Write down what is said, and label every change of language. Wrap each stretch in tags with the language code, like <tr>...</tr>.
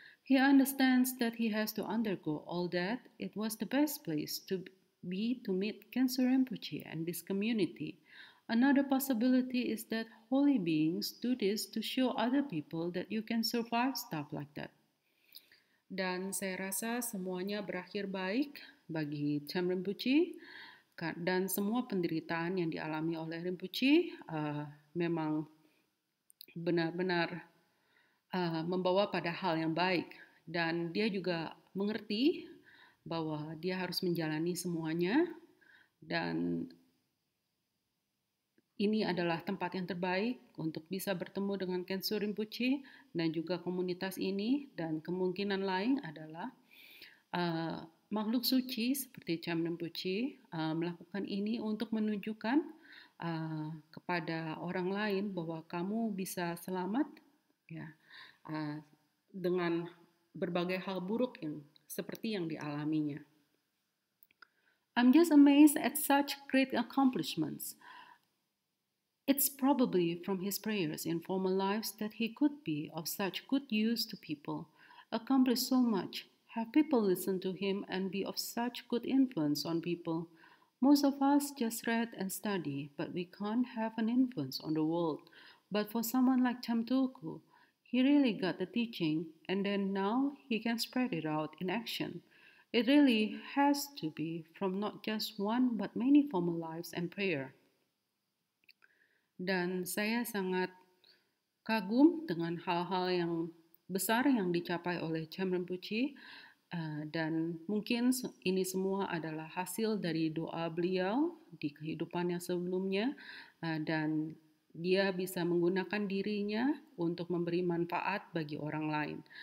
<en>He understands that he has to undergo all that. It was the best place to be to meet Kensho Rinpoche and this community. Another possibility is that holy beings do this to show other people that you can survive stuff like that.</en> <id>Dan saya rasa semuanya berakhir baik bagi Cham Rinpoche dan semua penderitaan yang dialami oleh Rinpoche memang benar-benar membawa pada hal yang baik dan dia juga mengerti bahwa dia harus menjalani semuanya dan ini adalah tempat yang terbaik untuk bisa bertemu dengan Kensho Rinpoche dan juga komunitas ini dan kemungkinan lain adalah makhluk suci seperti Cham Rinpoche melakukan ini untuk menunjukkan kepada orang lain bahwa kamu bisa selamat ya dengan berbagai hal buruk yang seperti yang dialaminya.</id> <en>I'm just amazed at such great accomplishments. It's probably from his prayers in former lives that he could be of such good use to people, accomplish so much, have people listen to him and be of such good influence on people. Most of us just read and study, but we can't have an influence on the world. But for someone like Cham Tulku, he really got the teaching, and then now he can spread it out in action. It really has to be from not just one but many formal lives and prayer.</en> <id>Dan saya sangat kagum dengan hal-hal yang besar yang dicapai oleh Cham Rinpoche, dan mungkin ini semua adalah hasil dari doa beliau di kehidupan yang sebelumnya, dan dia bisa menggunakan dirinya untuk memberi manfaat bagi orang lain</id>